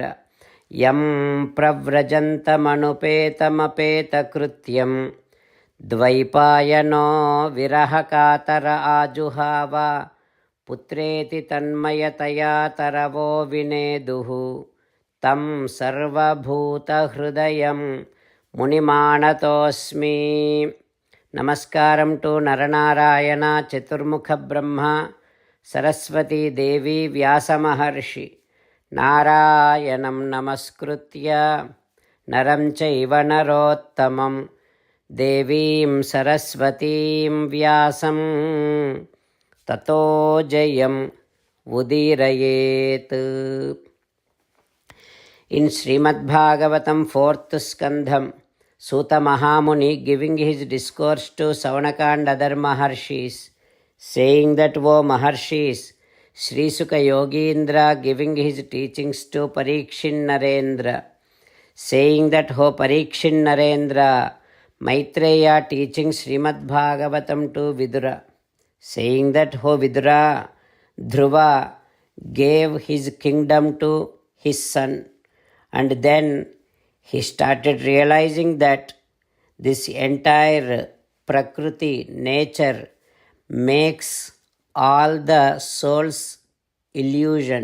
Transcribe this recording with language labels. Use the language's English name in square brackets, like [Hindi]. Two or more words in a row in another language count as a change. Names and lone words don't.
[Sanskrit] ಯಂ ಪ್ರವ್ರಜಂತಮನುಪೇತಮಪೇತಕೃತ್ಯಂ ದ್ವೈಪಾಯನೋ ವಿರಹಕಾತರ ಆಜುಹಾವ ಪುತ್ರೇತಿ ತನ್ಮಯತಯಾ ತರವೋ ವಿನೇದುಃ ತಂ ಸರ್ವಭೂತಹೃದಯಂ ಮುನಿಮಾನತೋಸ್ಮಿ. ನಮಸ್ಕಾರಂ ಟು ನರನಾರಾಯಣ ಚತುರ್ಮುಖ ಬ್ರಹ್ಮ ಸರಸ್ವತೀ ದೇವಿ ವ್ಯಾಸಮಹರ್ಷಿ. ನಾರಾಯಣಂ ನಮಸ್ಕೃತ್ಯ ನರಂ ಚೈವ ನರೋತ್ತಮಂ ದೇವೀಂ ಸರಸ್ವತೀಂ ವ್ಯಾಸಂ ತತೋ ಜಯಂ ಉದೀರಯೇತ್. [English] In Srimad Bhagavatam fourth Skandham, Suta Mahamuni giving his discourse to Savanaka and other Maharshis, saying that, O Maharshis, Sri Sukha Yogindra giving his teachings to Parikshin Narendra, saying that, O Parikshin Narendra, Maitreya teaching Srimad Bhagavatam to Vidura, saying that, O Vidura, Dhruva gave his kingdom to his son, and then he started realizing that this entire Prakriti, nature, makes all the souls illusion.